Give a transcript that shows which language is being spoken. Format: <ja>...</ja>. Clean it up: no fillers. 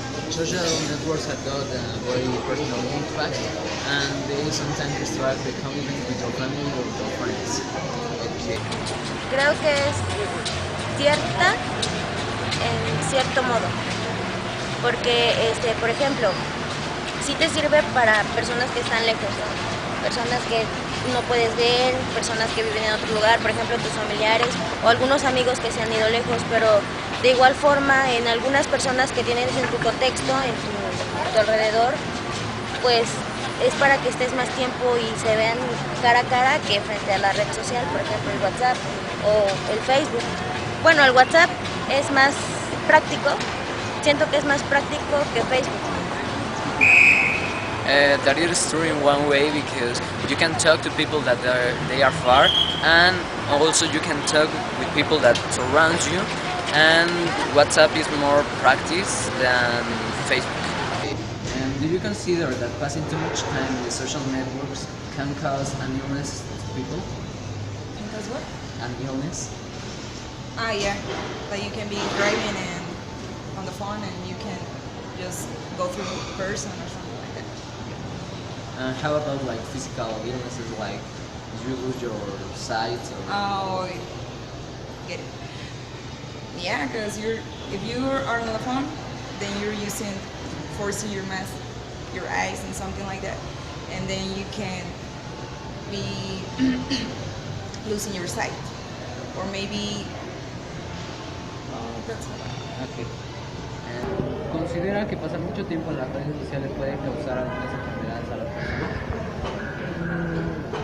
<en>Social networks have got a very personal impact and they sometimes distract the convivence with your family or your friends. Okay.</en> <es>Creo que es cierta en cierto modo, porque por ejemplo, sí te sirve para personas que están lejos, ¿no? Personas que no puedes ver, personas que viven en otro lugar, por ejemplo tus familiares o algunos amigos que se han ido lejos, pero de igual forma en algunas personas que tienes en tu contexto, a tu alrededor, pues es para que estés más tiempo y se vean cara a cara que frente a la red social, por ejemplo el WhatsApp o el Facebook. Bueno, el WhatsApp es más práctico, siento que es más práctico que Facebook.</es> <en>That it is true in one way because you can talk to people that they are far, and also you can talk with people that surround you, and WhatsApp is more practice than Facebook. And do you consider that passing too much time in the social networks can cause an illness to people? Can cause what? An illness? Yeah, like you can be driving and on the phone and you can just go through a person or something like that. How about like physical illnesses, like you lose your sight? Or... Oh, get it. Yeah, because if you are on the phone, then you're forcing your eyes and something like that, and then you can be losing your sight, or maybe. That's all. Okay.</en> <es>¿Considera que pasar mucho tiempo en las redes sociales puede causar algunas enfermedades a las personas?</es>